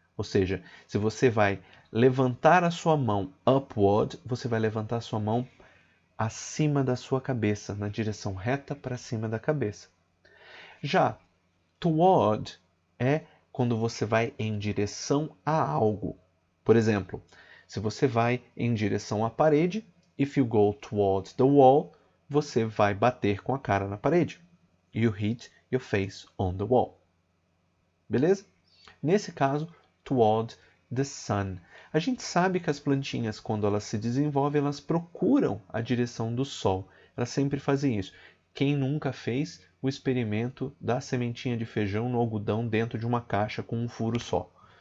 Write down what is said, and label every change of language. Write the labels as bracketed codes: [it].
[pt] Ou seja, se você vai levantar a sua mão upward, você vai levantar a sua mão acima da sua cabeça, na direção reta para cima da cabeça. Já toward é quando você vai em direção a algo. Por exemplo, se você vai em direção à parede, [en] if you go towards the wall, [pt] você vai bater com a cara na parede. [en] You hit your face on the wall. [pt] Beleza? Nesse caso, toward the sun. A gente sabe que as plantinhas, quando elas se desenvolvem, elas procuram a direção do sol. Elas sempre fazem isso. Quem nunca fez o experimento da sementinha de feijão no algodão dentro de uma caixa com um furo só?